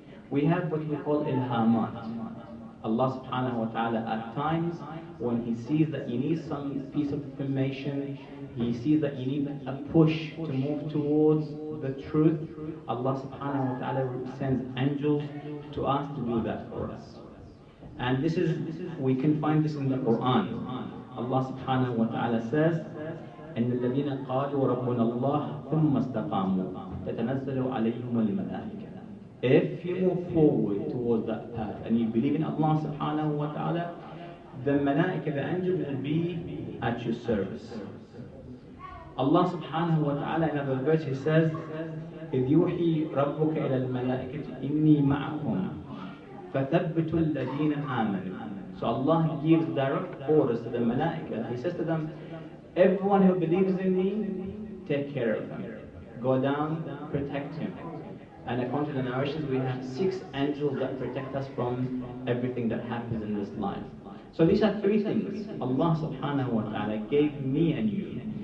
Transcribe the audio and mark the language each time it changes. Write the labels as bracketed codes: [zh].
[en] We have what we call ilhamat. Allah subhanahu wa ta'ala at times, when He sees that you need some piece of information, He sees that you need a push to move towards the truth, Allah subhanahu wa ta'ala sends angels to us to do that for us. And we can find this in the Quran. [ar] Allah subhanahu wa ta'ala says, إن الذين قالوا ربنا الله ثم استقاموا تتنزل عليهم الملائكة. [en] If you move forward towards that path and you believe in Allah subhanahu wa ta'ala, the malaika, the angels will be at your service. [ar] Allah subhanahu wa ta'ala [en] in another verse He says, [ar] إذ يوحي ربك إلى الملائكة إني معكم فثبتوا الذين آمنوا. [en] So Allah gives direct orders to the malaika. He says to them, everyone who believes in me, take care of him. Go down, protect him. And according to the narrations, we have 6 angels that protect us from everything that happens in this life. So these are 3 things Allah subhanahu wa ta'ala gave me and you